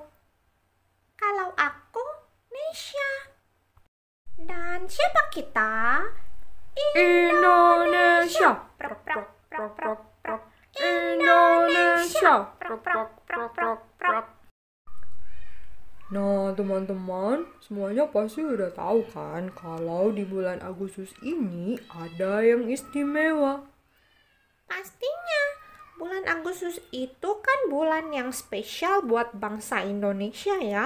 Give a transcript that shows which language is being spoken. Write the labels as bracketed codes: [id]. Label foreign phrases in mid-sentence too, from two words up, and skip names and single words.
[id] Kalau aku Nesya. Dan siapa kita? Indonesia. Prok prok prok prok prok. Indonesia. Prok prok prok prok prok. Nah teman-teman, semuanya pasti udah tahu kan kalau di bulan Agustus ini ada yang istimewa. Pastinya, bulan Agustus itu kan bulan yang spesial buat bangsa Indonesia ya.